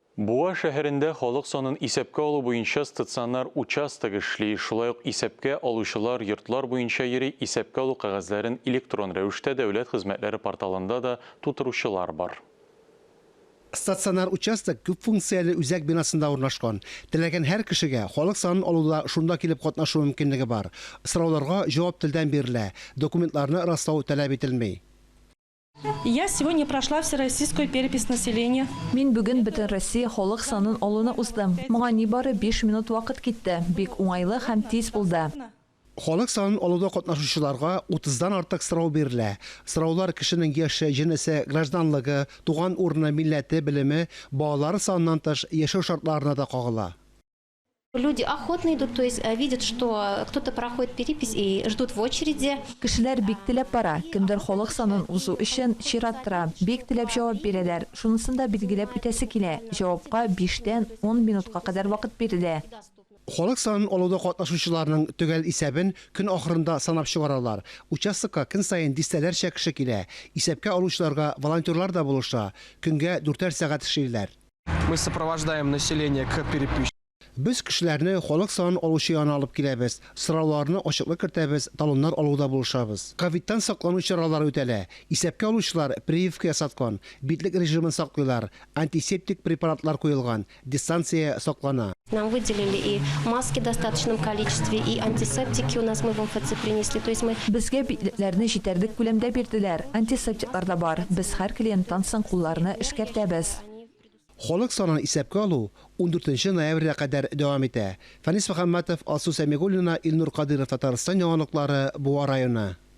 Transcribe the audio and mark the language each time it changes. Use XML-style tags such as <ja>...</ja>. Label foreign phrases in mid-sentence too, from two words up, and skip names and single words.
<tt>Буа шәһәрендә халык санын исәпкә алу буенча стационар участок эшли, шулай ук исәпкә алучылар йортлар буенча йөри, исәпкә алу кәгазьләрен электрон рәвештә дәүләт хезмәтләре порталында да тутыручылар бар. Стационар участок күп функцияле үзәк бинасында урнашкан. Теләгән һәр кешегә халык санын алуда шунда килеп катнашу мөмкинлеге бар. Сорауларга җавап телдән бирелә. Документларны раслау таләп ителми.</tt> <ru>Я сегодня прошла всероссийскую перепись населения.</ru> <tt>Мин бүген бөтен Россия халык санын алуны уздым. Моңа нибары 5 минут вакыт китте. Бик уңайлы һәм тиз булды. Халык санын алуда катнашучыларга 30-дан артык сорау бирелә. Сораулар кешенең яше, җинесе, гражданлыгы, туган урыны, милләте, белеме, балалары саныннан тыш яшәү шартларына да кагыла.</tt> <ru>Люди охотно идут, то есть видят, что кто-то проходит перепись и ждут в очереди.</ru> <tt>Кешеләр бик теләп бара. Кемдер халык санын узу өчен чират тора. Бик теләп җавап бирәләр. Шунысында билгеләп үтәсе килә. Җавапка 5-тән 10 минутка кадәр вакыт бирелә. Халык санын алуда катнашучыларның төгәл исәбен көн ахырында санап чыгаралар. Участокка көн сайын дистәләрчә кеше килә. Исәпкә алучыларга волонтерлар да булыша. Көнгә 4 сәгать эшлиләр.</tt> <ru>Мы сопровождаем население к переписчику.</ru> <tt>Без кешеләрне халык санын алучы янына алып киләбез. Сорауларны ачыклык кертәбез, талоннар алуда булышабыз. Ковидтан саклану чаралары үтәлә. Исәпкә алучылар прививка ясаткан, битлек режимын саклыйлар, антисептик препаратлар куелган, дистанция саклана.</tt> <ru>Нам выделили и маски в достаточном количестве, и антисептики у нас мы в МФЦ принесли. То есть мы...</ru> <tt>Безгә битлекләрне җитәрлек күләмдә бирделәр. Антисептиклар да бар. Без һәр клиенттан соң кулларны эшкәртәбез. Халык санын исәпкә алу 14 ноябрьгә кадәр дәвам итә. Фәнис Мөхәммәтов, Алсу Сәмигуллина, Илнур Кадиров, Татарстан яңалыклары, Буа районы.</tt>